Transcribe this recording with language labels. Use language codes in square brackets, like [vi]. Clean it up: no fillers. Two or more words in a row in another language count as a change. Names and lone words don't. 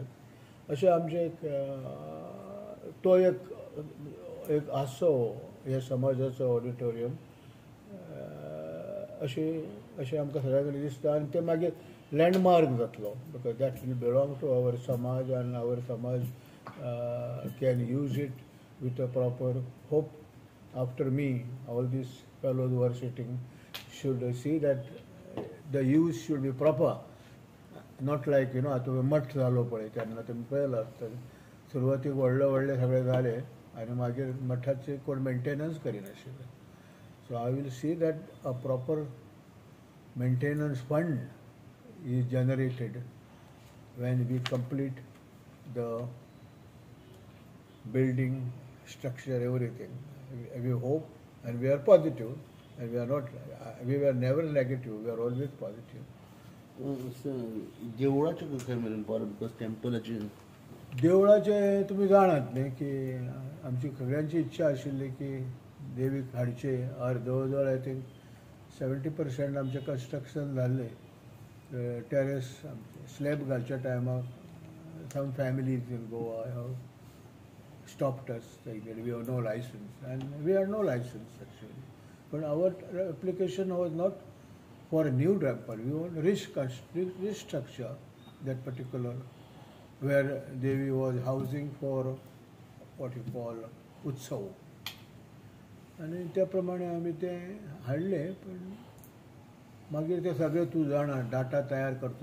[kok] अशें आमचें तो एक आसो ह्या समाजाचो ऑडिटोरियम अशें आमकां सगळ्या कडेन दिसता. आनी ते मागीर लँडमार्क जातलो [en] because that will belong to our समाज आनी our समाज can use it with a proper hope. after me all these fellows were sitting should see that the use should be proper not like [kok] आता मठ जालो पळय तेन्ना तुमी पळयलां आसतलें सुरवातीक व्हडले सगळे जाले आनी मागीर मठाचे कोण मेंटेनन्स करिनाशिल्ले [en] so I will see that a proper maintenance fund is generated when we complete the building structure, everything. We hope and we are positive and we are not, we were never negative, we are always positive. [kok] देवळाचे काय मेरेन पावले बिकॉज टेम्पलाचे देवळाचे तुम्ही जाणात न्ही की आमची सगळ्यांची इच्छा आशिल्ली की देवीक हाडचे जवळ जवळ [en] I think [kok] 70% आमचें कन्स्ट्रक्शन जाल्लें [en] terrace slab [kok] घालच्या टायमाक [en] some families in Goa have stopped us like that we have no license and we had no license actually पण our application was not for a new temple we want restructure that particular where Devi was housing for what you call [kok] उत्सव आणि त्या प्रमाणे आमी तें हाडलें पण मागीर ते सगळे तूं जाणा डाटा तयार करचो